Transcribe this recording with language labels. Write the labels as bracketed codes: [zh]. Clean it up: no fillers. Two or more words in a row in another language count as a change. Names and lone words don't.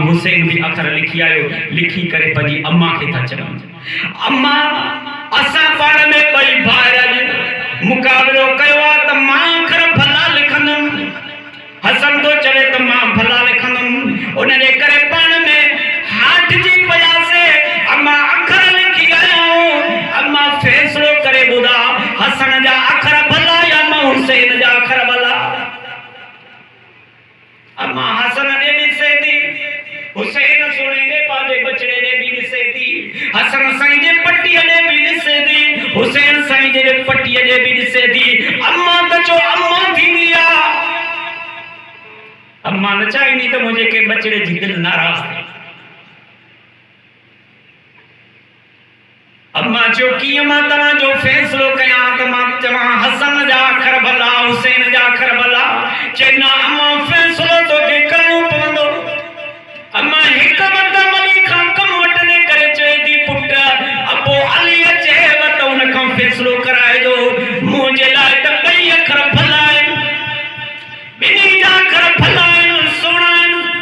[sd] हुसैन भी अखर लिखी आयो लिखी करे पंहिंजी अम्मा खे था चवनि अम्मा असां पाण में ॿई भाउर मुक़ाबिलो कयो आहे त मां अखर भला लिखंदुमि हसन थो चवे त मां भला लिखंदुमि उन जे करे पाण में हाटिजी पियासीं अम्मा अखर लिखी आहियूं अम्मा फ़ैसिलो करे ॿुधा हसन जा अखर भला या मां हुसैन जा अखर भला अम्मा हसन ने भी सेती हुसैन सोने ने पाले बचड़े ने भी सेती हसन साईं जे पट्टीअ ने भी सेती हुसैन साईं जे पट्टीअ ने भी सेती अम्मा त चो अम्मा थींदी आहे अम्मा न चाहींदी त मुंहिंजे के बचड़े जी दिलि नाराज़ थिए अम्मा चो कीअं मां तव्हांजो फ़ैसिलो कयां त मां चवां हसन जा अखर भला हुसैन जा अखर भला चए न अम्मा फ़ैसिलो तोखे करिणो पवंदो अम्मा हिकु मतिलबु अली खां कमु वठंदे करे चए थी पुट अबो अलीअ चएव त हुन खां फ़ैसिलो कराइजो मुंहिंजे लाइ त ॿई अखर भला आहिनि ॿिन्ही जा अखर भला आहिनि सुहिणा आहिनि